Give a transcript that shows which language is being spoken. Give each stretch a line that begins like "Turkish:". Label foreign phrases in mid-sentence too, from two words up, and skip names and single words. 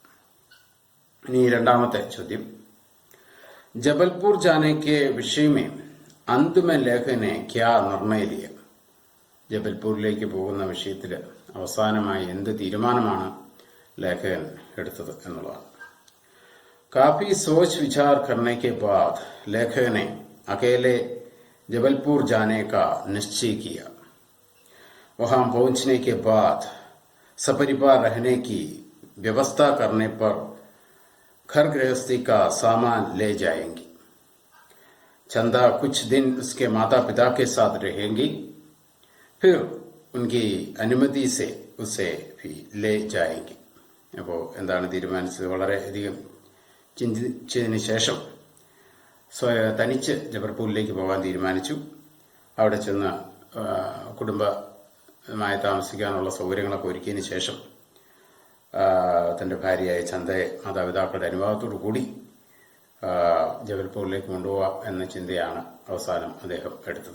Malayalam: ഇനി 2-മത്തെ ചോദ്യം,
Hindi: जबलपुर जाने के विषय में अंतिम लेखक ने क्या निर्णय लिया?
Malayalam: ജബൽപൂരിലേക്ക് പോകുന്ന വിഷയത്തിൽ അവസാനമായി എന്ത് തീരുമാനമാണ് ലേഖകൻ എടുത്തത് എന്നുള്ളതാണ്.
Hindi: काफी सोच विचार करने के बाद लेखक ने अकेले जबलपुर जाने का निश्चय किया. वहां पहुंचने के बाद सपरिवार रहने की व्यवस्था करने पर घर गृहस्थी का सामान ले जाएंगी. चंदा कुछ दिन उसके माता पिता के साथ रहेंगी, फिर उनकी अनुमति से उसे भी ले जाएंगी.
Malayalam: അപ്പോൾ എന്താണ് തീരുമാനിച്ചത്? വളരെയധികം ചിന്തിച്ചതിന് ശേഷം തനിച്ച് ജബൽപൂരിലേക്ക് പോകാൻ തീരുമാനിച്ചു. അവിടെ ചെന്ന് കുടുംബമായി താമസിക്കാനുള്ള സൗകര്യങ്ങളൊക്കെ ഒരുക്കിയതിന് ശേഷം തൻ്റെ ഭാര്യയായ ചന്ദയെ മാതാപിതാക്കളുടെ അനുവാദത്തോടു കൂടി ജബൽപൂരിലേക്ക് കൊണ്ടുപോകാം എന്ന ചിന്തയാണ് അവസാനം അദ്ദേഹം എടുത്തത്.